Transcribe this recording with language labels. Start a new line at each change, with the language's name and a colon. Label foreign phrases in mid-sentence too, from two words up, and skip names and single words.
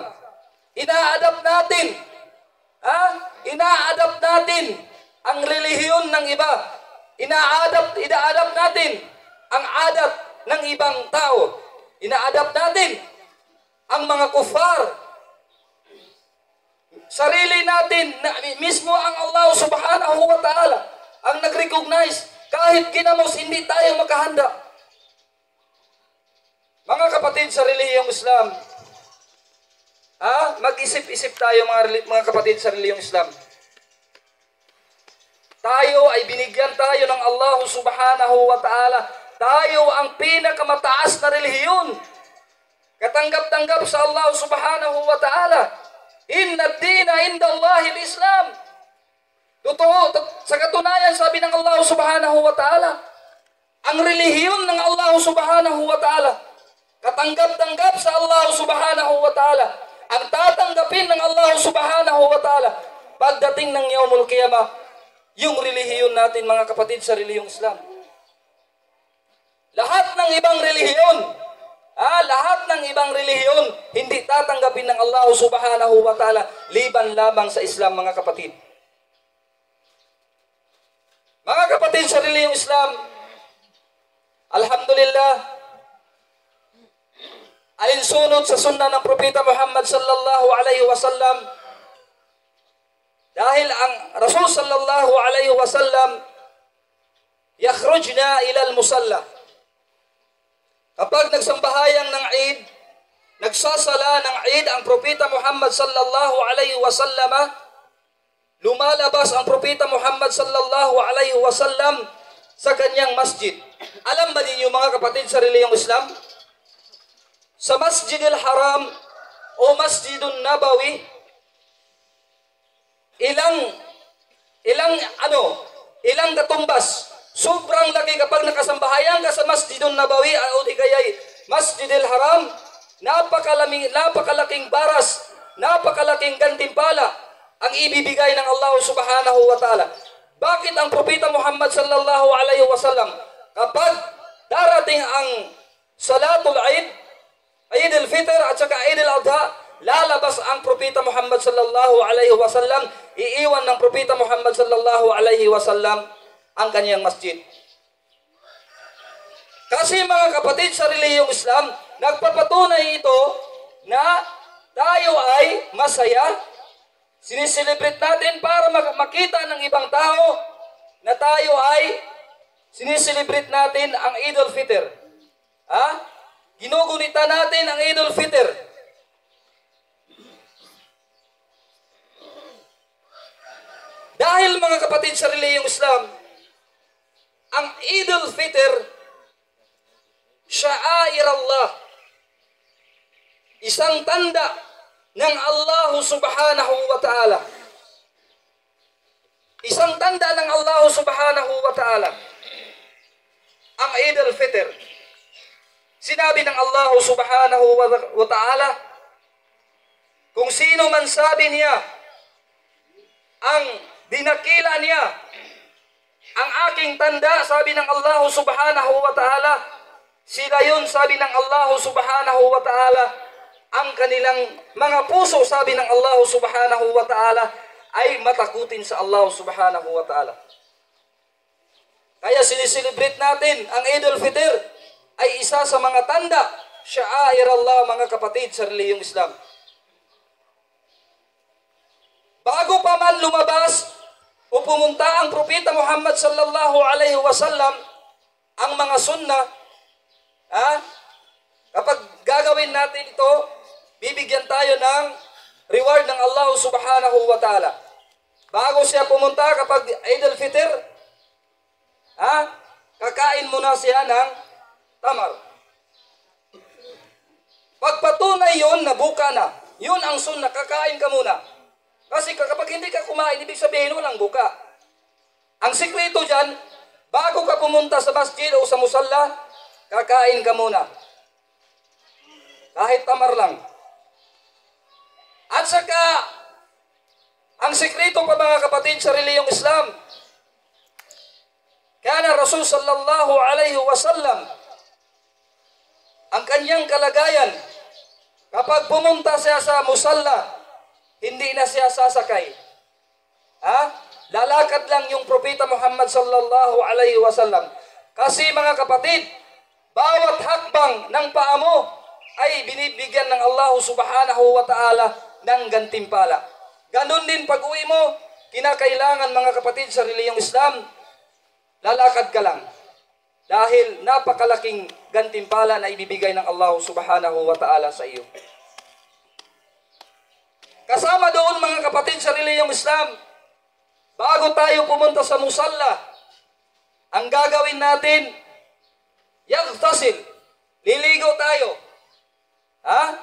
Filipino: Ina-adapt natin ang relihiyon ng iba. Ina-adapt natin ang adat ng ibang tao. Ina-adapt natin ang mga kufar. Sarili natin, mismo ang
Arabic: الله سبحانه وتعالى
Filipino: ang nag-recognize kahit ginamos hindi tayo makahanda. Mga kapatid sa relihiyong Islam, mag-isip-isip tayo mga kapatid sa relihiyong Islam. Tayo ay binigyan tayo ng
Arabic: الله سبحانه وتعالى.
Filipino: Tayo ang pinakamataas na relihiyon. Katanggap-tanggap sa
Arabic: الله سبحانه وتعالى. إن الدين عند الله الإسلام.
Filipino: Totoo, sa katunayan sabi ng
Arabic: الله سبحانه وتعالى,
Filipino: ang relihiyon ng
Arabic: الله سبحانه وتعالى,
Filipino: katanggap-tanggap sa
Arabic: الله سبحانه وتعالى,
Filipino: ang tatanggapin ng
Arabic: الله سبحانه وتعالى,
Filipino: pagdating ng
Arabic: يوم القيامة,
Filipino: yung relihiyon natin mga kapatid sa relihiyong Islam. Lahat ng ibang relihiyon, hindi tatanggapin ng
Arabic: الله سبحانه وتعالى,
Filipino: liban lamang sa Islam mga kapatid. Mga kapatid sa relihiyong Islam, alhamdulillah, alinsunod sa sunnah ng Propeta Muhammad
Arabic: صلى الله عليه وسلم,
Filipino: dahil ang
Arabic: رسول صلى الله عليه وسلم يخرجنا إلى المصلى.
Filipino: Kapag nagsambahayan ng Eid, nagsasala ng Eid ang Propeta Muhammad
Arabic: صلى الله عليه وسلم,
Filipino: lumalabas ang Propeta Muhammad
Arabic: صلى الله عليه وسلم
Filipino: sa kanyang masjid. Alam ba ninyo mga kapatid sa relihiyong Islam? Sa Masjidil Haram o Masjidun Nabawi, ilang katumbas. Sobrang laki kapag nakasambahayan ka sa Masjidun Nabawi o di kaya'y Masjidil Haram, napakalaking baras, napakalaking gantimpala ang ibibigay ng
Arabic: الله سبحانه وتعالى.
Filipino: Bakit ang Propeta Muhammad
Arabic: صلى الله عليه وسلم,
Filipino: kapag darating ang
Arabic: صلاة العيد,
Filipino: Eid al-Fitr at saka Eid al-Adha, lalabas ang Propeta Muhammad
Arabic: صلى الله عليه وسلم,
Filipino: iiwan ng Propeta Muhammad
Arabic: صلى الله عليه وسلم
Filipino: ang kanyang masjid. Kasi mga kapatid sa relihiyong Islam, nagpapatunay ito na tayo ay masaya. Siniselebrate natin para makita ng ibang tao na tayo ay siniselebrate natin ang Eid al-Fitr. Ginugunita natin ang Eid al-Fitr. Dahil mga kapatid sa relihiyong Islam, ang Eid al-Fitr,
Arabic: شعائر الله,
Filipino: isang tanda ng
Arabic: الله سبحانه وتعالى.
Filipino: Isang tanda ng
Arabic: الله سبحانه وتعالى.
Filipino: Ang Eid al-Fitr. Sinabi ng
Arabic: الله سبحانه وتعالى,
Filipino: kung sino man sabi niya, ang dinakila niya, ang aking tanda, sabi ng
Arabic: الله سبحانه وتعالى,
Filipino: sila yun, sabi ng
Arabic: الله سبحانه وتعالى,
Filipino: ang kanilang mga puso, sabi ng
Arabic: الله سبحانه وتعالى,
Filipino: ay matakutin sa
Arabic: الله سبحانه وتعالى.
Filipino: Kaya siniselebrate natin ang Eid al-Fitr ay isa sa mga tanda,
Arabic: شعائر الله
Filipino: mga kapatid sa relihiyong Islam. Bago pa man lumabas o pumunta ang Propeta Muhammad
Arabic: صلى الله عليه وسلم,
Filipino: ang mga sunnah, kapag gagawin natin ito, bibigyan tayo ng reward ng
Arabic: الله سبحانه وتعالى.
Filipino: Bago siya pumunta kapag Eid al-Fitr, kakain muna siya ng tamar. Pagpatunay yun, nabuka na. Yun ang sunnah, kakain ka muna. Kasi kapag hindi ka kumain, ibig sabihin walang buka. Ang sikreto dyan, bago ka pumunta sa masjid o sa musalla, kakain ka muna. Kahit tamar lang. At saka, ang sikreto pa mga kapatid sa relihiyong Islam,
Arabic: كان رسول صلى الله عليه وسلم,
Filipino: ang kanyang kalagayan, kapag pumunta siya sa musalla, hindi na siya sasakay. lalakad lang yung Propeta Muhammad
Arabic: صلى الله عليه وسلم.
Filipino: Kasi mga kapatid, bawat hakbang ng paa mo ay binibigyan ng
Arabic: الله سبحانه وتعالى
Filipino: ng gantimpala. Ganon din pag-uwi mo, kinakailangan mga kapatid sa reliyong Islam, lalakad ka lang. Dahil napakalaking gantimpala na ibibigay ng
Arabic: الله سبحانه وتعالى
Filipino: sa iyo. Kasama doon mga kapatid sa reliyong Islam, bago tayo pumunta sa musalla, ang gagawin natin, yaghtasil, liligo tayo. Ha?